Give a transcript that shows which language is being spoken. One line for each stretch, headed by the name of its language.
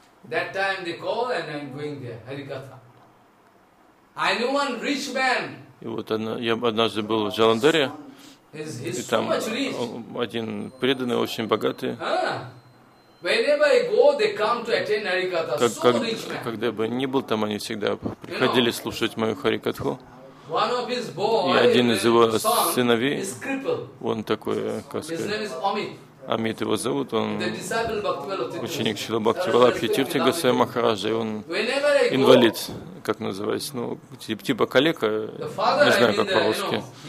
English: That time they call and I'm going there, Harikatha. I knew one rich man.
Russian: И вот я однажды был в Джаландаре, и там один преданный, очень богатый.
English: Whenever I go, they come to attend Harikatha. So rich man.
Russian: Когда бы ни был там, они всегда приходили слушать мою Харикатху.
English: One of his boys,
Russian: и один из его сыновей,
English: is crippled.
Russian: Он такой, как сказать.
English: His name is Amit.
Russian: Амит его зовут, он ученик Шрилы Бхактивелабхи Тирти Госвами Махараджа, и он инвалид, как называется, ну, типа калека, не знаю, как по-русски.